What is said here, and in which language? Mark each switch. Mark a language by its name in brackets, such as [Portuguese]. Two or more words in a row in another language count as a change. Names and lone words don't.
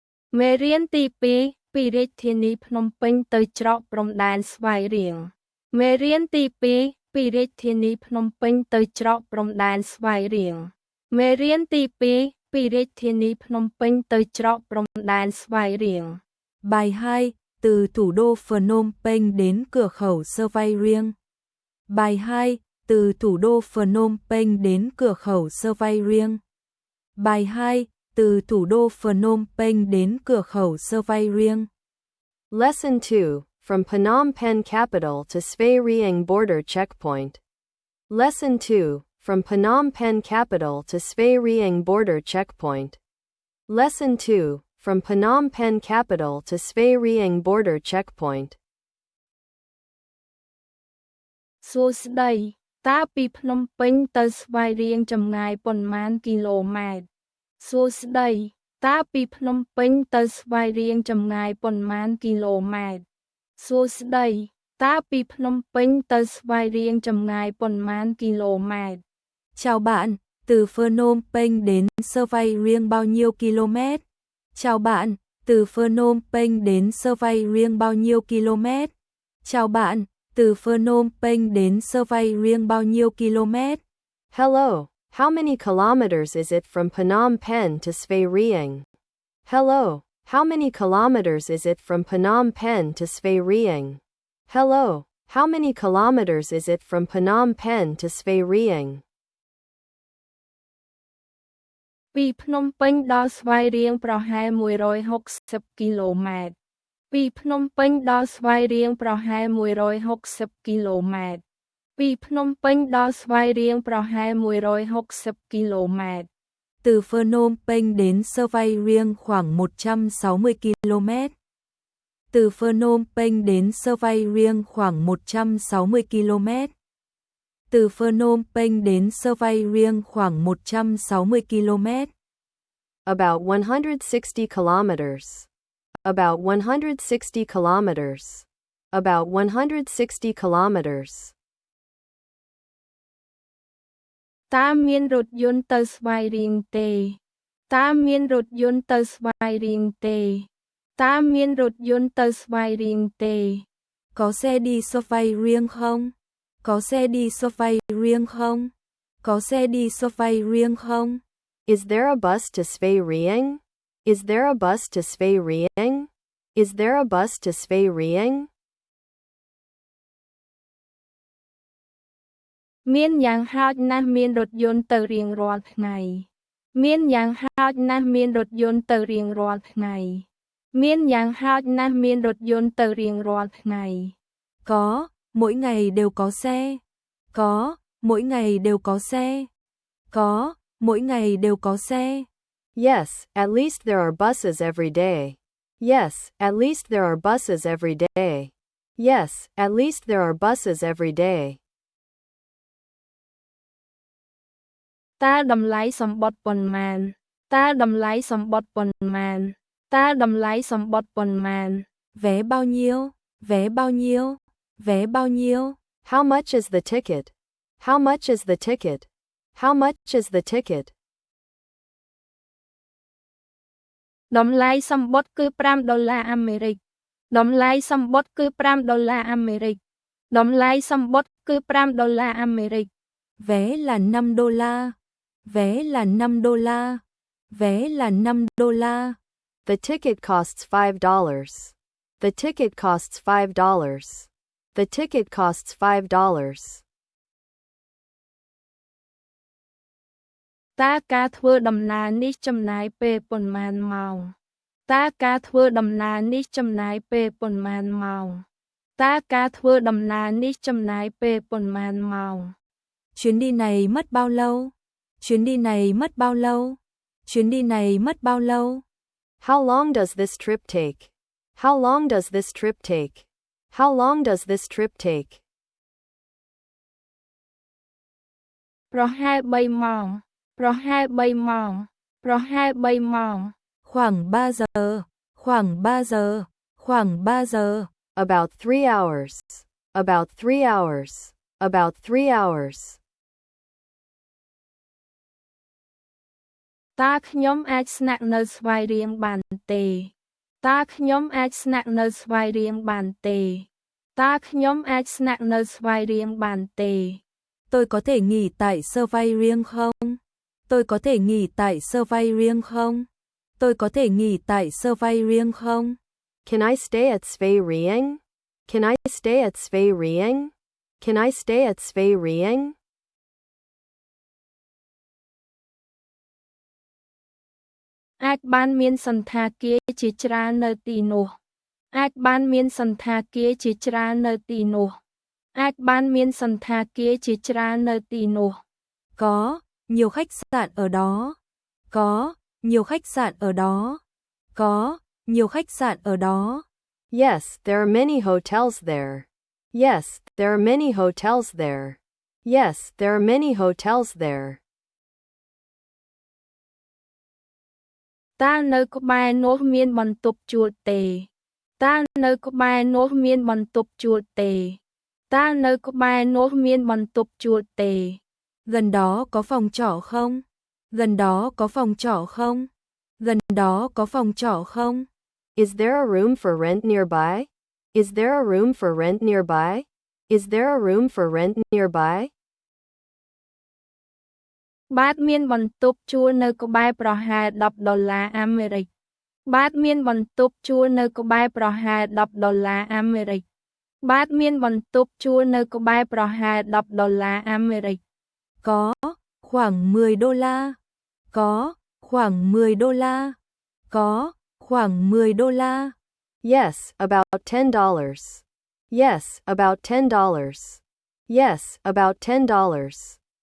[Khmer] មេរៀនទី2ពីរាជធានីភ្នំពេញទៅច្រកព្រំដែនស្វាយរៀងមេរៀនទី2ពីរាជធានីភ្នំពេញទៅច្រកព្រំដែនស្វាយរៀងមេរៀនទី2ពីរាជធានីភ្នំពេញទៅច្រកព្រំដែនស្វាយរៀង [Vietnamese] Bài 2, từ thủ đô Phnom Penh đến cửa khẩu Sơ Vai Riêng. Bài 2, từ thủ đô Phnom Penh đến cửa khẩu Sơ Vai Riêng. Bài 2, từ thủ đô Phnom Penh đến cửa khẩu Sơ Vai Riêng. [English] Lesson 2, from Phnom Penh capital to Svay Rieng border checkpoint. Lesson 2, from Phnom Penh capital to Svay Rieng border checkpoint. Lesson 2, from Phnom Penh capital to Svay Rieng border checkpoint. [Khmer] សួស្តីតើពីភ្នំពេញទៅស្វាយរៀងចម្ងាយប៉ុន្មានគីឡូម៉ែត្រសួស្តីតើពីភ្នំពេញទៅស្វាយរៀងចម្ងាយប៉ុន្មានគីឡូម៉ែត្រសួស្តីតើពីភ្នំពេញទៅស្វាយរៀងចម្ងាយប៉ុន្មានគីឡូម៉ែត្រ [Vietnamese] Chào bạn, từ Phnom Penh đến Sơ Vai Riêng bao nhiêu km? Chào bạn, từ Phnom Penh đến Sơ Vai Riêng bao nhiêu km? Chào bạn, từ Phnom Penh đến Sơ Vai Riêng bao nhiêu km? [English] Hello, how many kilometers is it from Phnom Penh to Svay Rieng? Hello, how many kilometers is it from Phnom Penh to Svay Rieng? Hello, how many kilometers is it from Phnom Penh to Svay Rieng? [Khmer] ពីភ្នំពេញដល់ស្វាយរៀងប្រហែល160គីឡូម៉ែត្រពីភ្នំពេញដល់ស្វាយរៀងប្រហែល160គីឡូម៉ែត្រពីភ្នំពេញដល់ស្វាយរៀងប្រហែល160គីឡូម៉ែត្រ [Vietnamese] Từ Phnom Penh đến Sơ Vai Riêng khoảng 160 km. Từ Phnom Penh đến Sơ Vai Riêng khoảng 160 km. Từ Phnom Penh đến Sơ Vai Riêng khoảng 160 km. [English] About 160 kilometers. About 160 kilometers. About 160 kilometers. [Khmer] តើមានរថយន្តទៅស្វាយរៀងទេតើមានរថយន្តទៅស្វាយរៀងទេតើមានរថយន្តទៅស្វាយរៀងទេ [Vietnamese] Có xe đi Sơ Vai Riêng không? Có xe đi Sơ Vai Riêng không? Có xe đi Sơ Vai Riêng không? [English] Is there a bus to Svay Rieng? Is there a bus to Svay Rieng? Is there a bus to Svay Rieng? [Khmer] មានយ៉ាងហោចណាស់មានរថយន្តទៅរៀងរាល់ថ្ងៃមានយ៉ាងហោចណាស់មានរថយន្តទៅរៀងរាល់ថ្ងៃមានយ៉ាងហោចណាស់មានរថយន្តទៅរៀងរាល់ថ្ងៃ [Vietnamese] Có, mỗi ngày đều có xe. Có, mỗi ngày đều có xe. Có, mỗi ngày đều có xe. [English] Yes, at least there are buses every day. Yes, at least there are buses every day. Yes, at least there are buses every day. [Khmer] តើតម្លៃសំបុត្រប៉ុន្មានតើតម្លៃសំបុត្រប៉ុន្មានតើតម្លៃសំបុត្រប៉ុន្មាន [Vietnamese] Vé bao nhiêu? Vé bao nhiêu? Vé bao nhiêu? [English] How much is the ticket? How much is the ticket? How much is the ticket? [Khmer] តម្លៃសំបុត្រគឺ$5អាមេរិកតម្លៃសំបុត្រគឺ$5អាមេរិកតម្លៃសំបុត្រគឺ$5អាមេរិក [Vietnamese] Vé là $5. Vé là $5. Vé là $5. [English] The ticket costs $5. The ticket costs $5. The ticket costs $5. [Khmer] តើការធ្វើដំណើរនេះចំណាយពេលប៉ុន្មានម៉ោងតើការធ្វើដំណើរនេះចំណាយពេលប៉ុន្មានម៉ោងតើការធ្វើដំណើរនេះចំណាយពេលប៉ុន្មានម៉ោង [Vietnamese] Chuyến đi này mất bao lâu? Chuyến đi này mất bao lâu? Chuyến đi này mất bao lâu? [English] How long does this trip take? How long does this trip take? How long does this trip take? [Khmer] ប្រហែល3ម៉ោងប្រហែល3ម៉ោងប្រហែល3ម៉ោង [Vietnamese] Khoảng 3 giờ. Khoảng 3 giờ. Khoảng 3 giờ. [English] About 3 hours. About 3 hours. About 3 hours. [Khmer] តើខ្ញុំអាចស្នាក់នៅស្វាយរៀងបានទេตาขยมអាចស្នាក់នៅស្វាយរៀងបានទេតាขยมអាចស្នាក់នៅស្វាយរៀងបានទេ [Vietnamese] Tôi có thể nghỉ tại sơ vay riêng không? Tôi có thể nghỉ tại sơ vay riêng không? Tôi có thể nghỉ tại sơ vay riêng không? [English] Can I stay at Svay Rieng? Can I stay at Svay Rieng? Can I stay at Svay Rieng? [Khmer] អាចបានមានសន្តាគារជាច្រើននៅទីនោះអាចបានមានសន្តាគារជាច្រើននៅទីនោះអាចបានមានសន្តាគារជាច្រើននៅទីនោះ [Vietnamese] Có nhiều khách sạn ở đó. Có nhiều khách sạn ở đó. Có nhiều khách sạn ở đó. [English] Yes, there are many hotels there. Yes, there are many hotels there. Yes, there are many hotels there. [Khmer] តើនៅក្បែរនោះមានបន្ទប់ជួលទេតើនៅក្បែរនោះមានបន្ទប់ជួលទេតើនៅក្បែរនោះមានបន្ទប់ជួលទេ [Vietnamese] Gần đó có phòng trọ không? Gần đó có phòng trọ không? Gần đó có phòng trọ không? [English] Is there a room for rent nearby? Is there a room for rent nearby? Is there a room for rent nearby? [Khmer] បាទមានបន្ទប់ជួលនៅក្បែរប្រហែល$10អាមេរិកបាទមានបន្ទប់ជួលនៅក្បែរប្រហែល$10អាមេរិកបាទមានបន្ទប់ជួលនៅក្បែរប្រហែល$10អាមេរិក [Vietnamese] Có khoảng $10. Có khoảng $10. Có khoảng $10. [English] Yes, about $10. Yes, about $10. Yes, about $10.